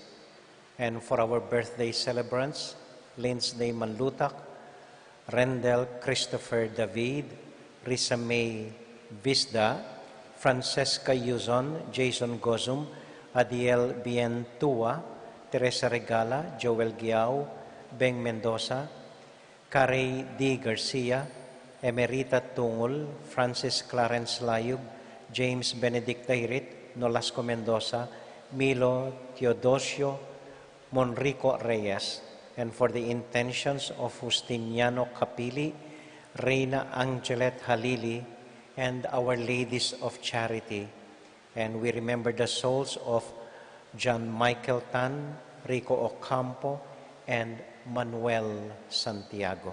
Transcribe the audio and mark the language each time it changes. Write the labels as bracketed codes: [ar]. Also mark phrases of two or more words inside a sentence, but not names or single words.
[en] And for our birthday celebrants, Lindsay Manlutak, Rendell Christopher David, Risa May Visda, Francesca Yuzon, Jason Gozum, Adiel Bientua, Teresa Regala, Joel Giao, Beng Mendoza, Carey D. Garcia, Emerita Tungul, Francis Clarence Layub, James Benedict Tairit, Nolasco Mendoza, Milo Teodosio, Monrico Reyes, and for the intentions of Justiniano Capili, Reina Angelet Halili, and Our Ladies of Charity. And we remember the souls of John Michael Tan, Rico Ocampo, and Manuel Santiago.